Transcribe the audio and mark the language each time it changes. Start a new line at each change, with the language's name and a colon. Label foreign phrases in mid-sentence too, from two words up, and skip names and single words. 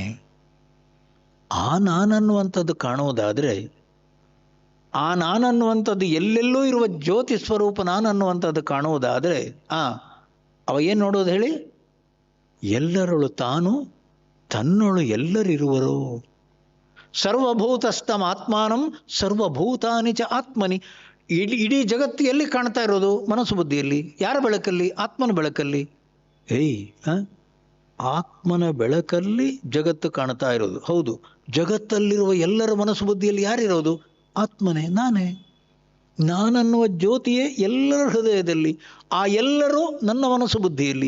Kannada: ಆ ನಾನನ್ನುವಂಥದ್ದು ಕಾಣುವುದಾದರೆ, ಆ ನಾನನ್ನುವಂಥದ್ದು ಎಲ್ಲೆಲ್ಲೂ ಇರುವ ಜ್ಯೋತಿ ಸ್ವರೂಪ ನಾನನ್ನುವಂಥದ್ದು ಕಾಣುವುದಾದರೆ ಅವ ಏನು ನೋಡೋದು ಹೇಳಿ? ಎಲ್ಲರೊಳು ತಾನು, ತನ್ನೊಳು ಎಲ್ಲರಿರುವರು.
Sanskrit: सर्वभूतस्थं आत्मानं सर्वभूतानि च आत्मनि.
Kannada: ಇಡೀ ಜಗತ್ತು ಎಲ್ಲಿ ಕಾಣ್ತಾ ಇರೋದು? ಮನಸ್ಸು ಬುದ್ಧಿಯಲ್ಲಿ. ಯಾರ ಬೆಳಕಲ್ಲಿ? ಆತ್ಮನ ಬೆಳಕಲ್ಲಿ. ಆತ್ಮನ ಬೆಳಕಲ್ಲಿ ಜಗತ್ತು ಕಾಣ್ತಾ ಇರೋದು. ಹೌದು, ಜಗತ್ತಲ್ಲಿರುವ ಎಲ್ಲರ ಮನಸ್ಸು ಬುದ್ಧಿಯಲ್ಲಿ ಯಾರಿರೋದು? ಆತ್ಮನೇ, ನಾನೇ. ನಾನನ್ನುವ ಜ್ಯೋತಿಯೇ ಎಲ್ಲರ ಹೃದಯದಲ್ಲಿ, ಆ ಎಲ್ಲರೂ ನನ್ನ ಮನಸ್ಸು ಬುದ್ಧಿಯಲ್ಲಿ.